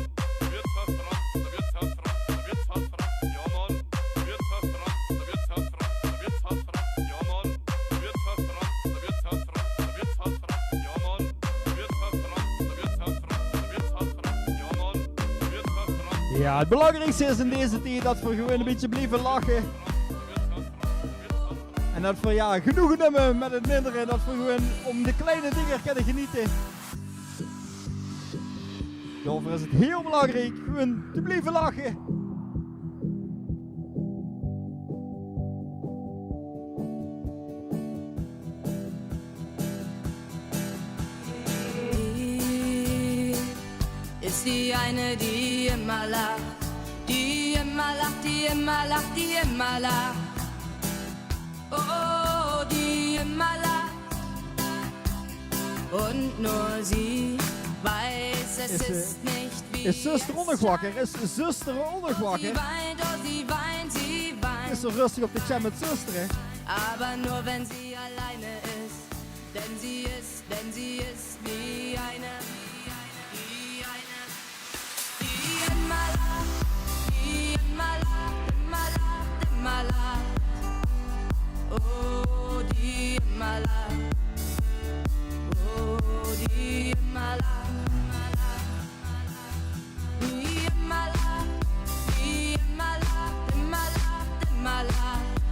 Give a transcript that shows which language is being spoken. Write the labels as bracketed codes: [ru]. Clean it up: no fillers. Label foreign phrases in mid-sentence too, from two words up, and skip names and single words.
[de] Der Wirtshaus Franz, der Wirtshaus Franz, der Wirtshaus Franz, ja Mann. Der Wirtshaus Franz, der Wirtshaus Franz, der Wirtshaus Franz, ja Mann. Der Wirtshaus Franz, der Wirtshaus Franz, der Wirtshaus Franz, ja Mann. Der Wirtshaus Franz, der Wirtshaus Franz, der Wirtshaus Franz, ja Mann. Der Wirtshaus Franz. [nl] Ja, het belangrijkste is in deze tijd dat we gewoon een beetje blijven lachen. En dat we ja, genoegen nemen met het mindere. Dat we gewoon om de kleine dingen kunnen genieten. Daarvoor is het heel belangrijk gewoon te blijven lachen. [de] Ist die eine, die immer lacht, die immer lacht, die immer lacht, die immer lacht. Oh, die immer lacht. Und nur sie weiß, es ist nicht wie [nl] Is zuster ook nog wakker? Is zuster ook nog [de] Sie [nl] wakker? [de] weint, oh, sie weint, sie weint. [nl] Is zo rustig op de chat met zuster, hè? [de] Aber nur wenn sie alleine ist, denn sie ist wie eine, die immer lacht, die immer lacht, immer lacht, immer lacht. Oh, die immer lacht, oh, die immer lacht, die immer lacht, die immer lacht, immer lacht, immer lacht.